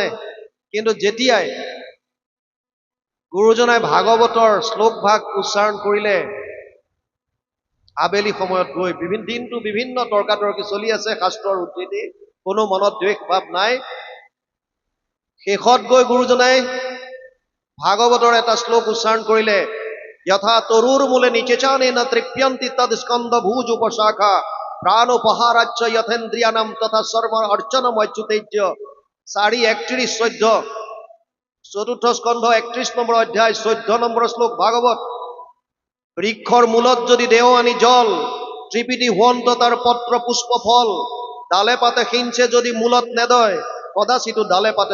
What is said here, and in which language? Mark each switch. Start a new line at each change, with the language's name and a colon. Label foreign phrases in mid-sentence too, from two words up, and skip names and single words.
Assamese: কিন্তু যেতিয়াই গুৰুজনাই ভাগৱতৰ শ্লোক ভাগ উচ্চাৰণ কৰিলে, আবেলি সময়ত গৈ দিনটো বিভিন্ন তৰ্কাতৰ্কি চলি আছে, শাস্ত্ৰৰ উদ্ধৃতি, কোনো মনত দ্বেষ ভাৱ নাই। শেষত গৈ গুৰুজনাই ভাগৱতৰ এটা শ্লোক উচ্চাৰণ কৰিলে,
Sanskrit: यथा तरुर मूले निचेचाने न तृप्यन्ति तद स्कंद भूज उपशाखा प्राणोपहाराच्च यथेन्द्रियानाम तथा सर्व अर्चनम अच्युतेज्य
Assamese: 4:31-14 চতুৰ্থ স্কন্ধ 31 নম্বৰ অধ্যায় 14 নম্বৰ শ্লোক ভাগৱত বৃক্ষৰ মূলত যদি দেও আনি জল ত্ৰিপিটি হোৱন্ত তাৰ পত্ৰ পুষ্প ফল ডালে পাতে সিঞ্চে যদি মূলত নেদয় কদাচিতো ডালে পাতে